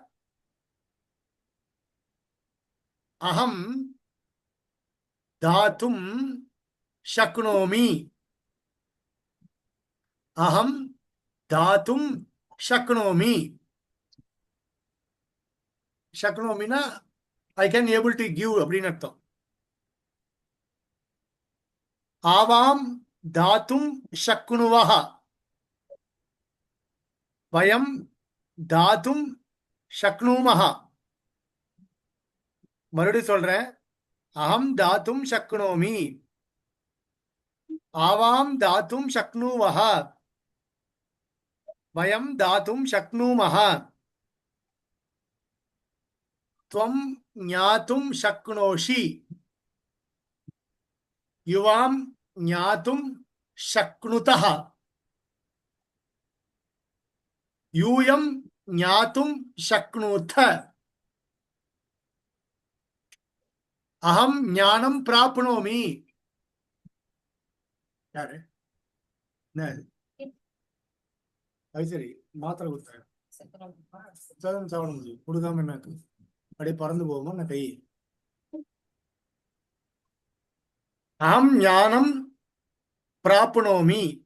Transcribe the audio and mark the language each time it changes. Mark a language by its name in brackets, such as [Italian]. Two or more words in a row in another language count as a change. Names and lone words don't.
[Sanskrit] अहं दातुं शक्नोमि. अहं दातुं शक्नोमि. [Tamil] சக்னோமினா [English] I can able to give [Tamil] அப்படின்னு அர்த்தம். [Sanskrit] आवां दातुं शक्नुवः. वयं दातुं शक्नुमः. [Tamil] மறுபடியும் சொல்றேன். [Sanskrit] अहं दातुं शक्नोमि. आवां दातुं शक्नुवः. वयं दातुं शक्नुमः. त्वं ज्ञातुं शक्नोषि. युवां ज्ञातुं शक्नुतः. यूयं ज्ञातुं शक्नुथ. अहं ज्ञानं प्राप्नोमि. [Tamil] यार அது சரி, மாத்திரை கொடுத்தேன். சாப்பிட முடியும் கொடுக்காம என்ன அப்படியே பறந்து போகுமா நான் கை. [Sanskrit] अहं ज्ञानं प्राप्नोमि.